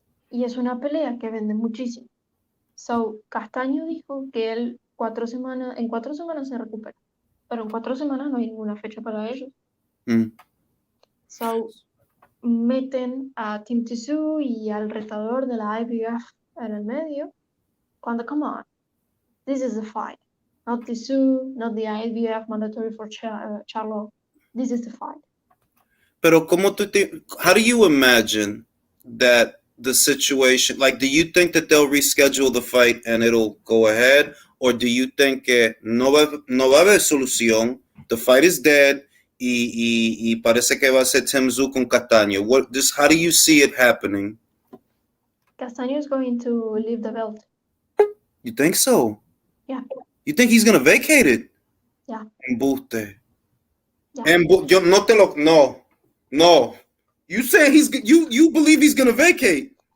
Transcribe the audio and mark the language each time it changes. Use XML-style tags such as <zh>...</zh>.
<es>Y es una pelea que vende muchísimo. So, Castaño dijo que él en 4 semanas se recupera. Pero en 4 semanas no hay ninguna fecha para ellos. Mm. So, meten a Tim Tissue y al retador de la IBF en el medio.</es> <en>Cuando, come on, this is the fight. Not Tissue, not the IBF mandatory for Charlo. This is the fight.</en> <es>Pero ¿cómo tú</es> <en>how do you imagine that the situation, like, do you think that they'll reschedule the fight and it'll go ahead? Or do you think</en> <es>que no va a haber solución?</es> <en>The fight is dead</en> <es>y parece que va a ser Tim Tszyu con Castaño.</es> <en>How do you see it happening? Castano is going to leave the belt. You think so? Yeah, You think he's gonna vacate it? yeah,</en> <es>Embuste.</es> <en>yeah.</en> <es>Yo no te lo, no.</es> <en>You say you believe he's gonna vacate?</en>